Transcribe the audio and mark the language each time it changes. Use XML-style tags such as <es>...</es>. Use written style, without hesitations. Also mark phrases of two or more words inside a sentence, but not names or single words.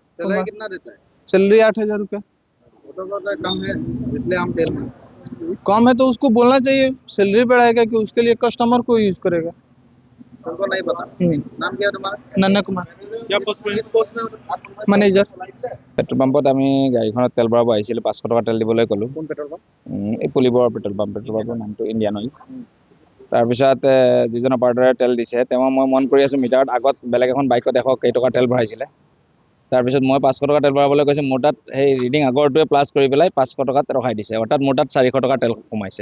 <hi>सैलरी कितना देता है? सैलरी 8,000 रुपया। वो तो बोलता है कम है इसलिए हम तेल में। कम है तो उसको बोलना चाहिए, सैलरी बढ़ाएगा कि उसके लिए कस्टमर को यूज करेगा। तुमको नहीं पता? नाम क्या है तुम्हारा? नन्ना कुमार, क्या पोस्ट में हो? मैनेजर।</hi> <as>পেট্ৰল পাম্পত আমি গাড়ীখনত তেল ভৰাব আহিছিলোঁ, 500 টকা তেল দিবলৈ ক'লোঁ। কোন পেট্ৰল পাম্প? এই পুলিবৰ পেট্ৰল পাম্পৰ নামটো ইণ্ডিয়ান অইল। তাৰপিছত যিজন অপাৰেটৰে তেল দিছে তেওঁ মই মন কৰি আছোঁ মিটাৰত আগত বেলেগ এখন বাইকত 100 কেইটকা তেল ভৰাইছিলে। তাৰপিছত মই 500 টকা তেল ভৰাবলৈ কৈছোঁ, মোৰ তাত সেই ৰিডিং আগৰটোৱে প্লাছ কৰি পেলাই 500 টকাত ৰখাই দিছে, অৰ্থাৎ মোৰ তাত 400 টকা তেল সোমাইছে।</as>